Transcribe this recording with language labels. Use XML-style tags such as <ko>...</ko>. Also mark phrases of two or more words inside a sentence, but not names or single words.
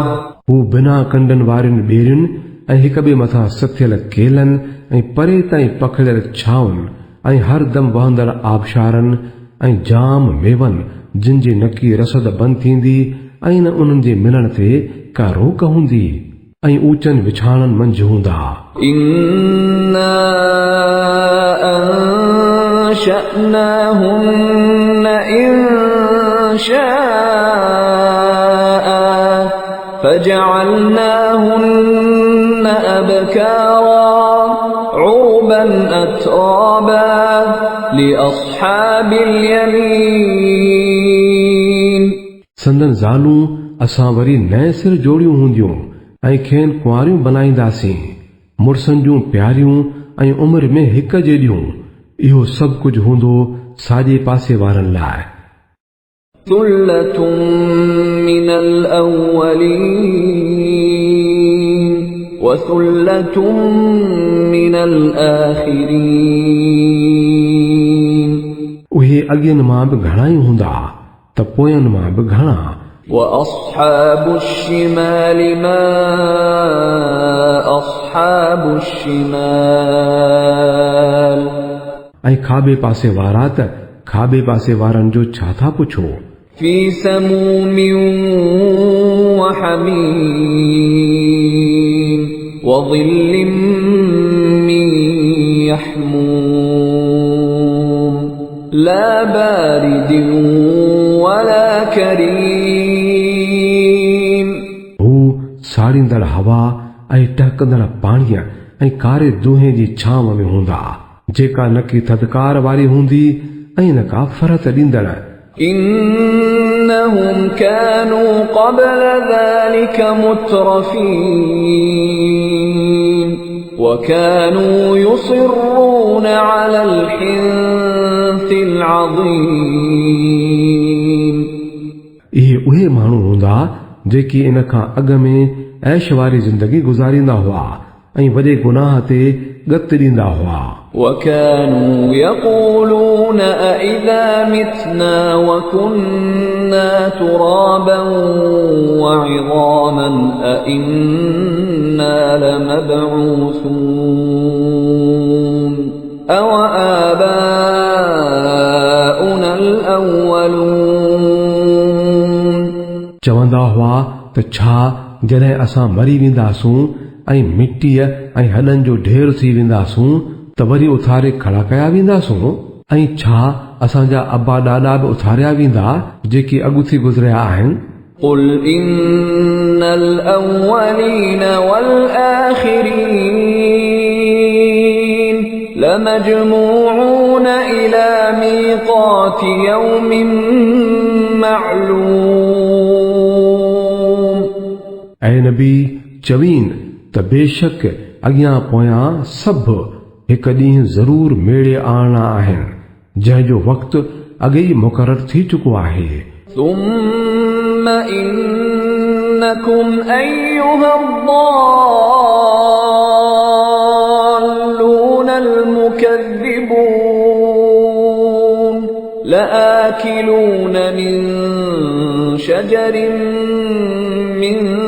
<sd>हू बिना कंडनि वारियुनि ॿेरियुनि ऐं हिक ॿिए मथां सथियल केलनि ऐं परे ताईं पखिड़ियल छाउनि ऐं हर दम वहंदड़ आबशारनि ऐं जाम मेवनि जिन जी नकी रसद बंदि थींदी ऐं न उन्हनि जे मिलण ते का रोक हूंदी ऐं ऊचनि विछाणनि मंझि हूंदा।</sd> <ar>إنا أنشأناهن إنشاء فجعلناهن أبكارا عربا أترابا لأصحاب اليمين</ar> <sd>संदन ज़ालूं असां वरी नए सिर जोड़ियूं हूंदियूं ऐं खेनि कुंवारियूं बनाईंदासीं, मुड़सनि जूं प्यारियूं ऐं उमिरि में हिक जहिड़ियूं। इहो सभु कुझु हूंदो साॼे पासे वारनि लाइ।</sd> <ar>ثلة من الأولين وثلة من الآخرين</ar> <sd>उहे अॻियनि मां बि घणा ई हूंदा त पोयनि मां बि घणा।</sd> <ar>وأصحاب الشمال ما أصحاب الشمال</ar> <sd>ऐं खाॿे पासे वारा त खाॿे पासे वारनि जो छा था पुछो।</sd> <ar>في سموم وحميم وظل من يحموم لا بارد ولا كريم</ar> <sd>हू साड़ींदड़ हवा ऐं टहकंदड़ पाणीअ ऐं कारे दूहे जी छांव में हूंदा, जेका न की थधिकार वारी हूंदी ऐं न का फरत ॾींदड़।</sd> <ar>إنهم كانوا قبل ذلك مترفين وكانوا يصرون على الحنث العظيم</ar> <sd>इहे उहे माण्हू हूंदा जेकी इन खां अॻ में ऐश वारी ज़िंदगी गुज़ारींदा हुआ ऐं वॾे गुनाह ते गत ॾींदा हुआ।</sd> <ar>وكانوا يقولون أئذا متنا وكنا ترابا وعظاما أئنا لمبعوثون أو آباؤنا الأولون</ar> <sd>चवंदा हुआ त छा जॾहिं असां मरी वेंदासूं ऐं मिटीअ ऐं हॾनि जो ढेर थी वेंदासूं त वरी उथारे खड़ा कया वेंदासूं, ऐं छा असांजा अबा ॾाॾा बि उथारिया वेंदा जेके अॻुथी गुज़रिया आहिनि।</sd> <ar>قل إن الأولين والآخرين لمجموعون إلى ميقات يوم معلوم</ar> <sd>ऐं नबी चवीन त बेशक अॻियां पोयां सभु हिकु ॾींहुं ज़रूर मेड़े आणणा आहिनि जंहिंजो वक़्तु अॻे ई मुक़ररु थी चुको आहे।</sd> <ar>ثم إنكم أيها الضالون المكذبون لآكلون من شجر من</ar>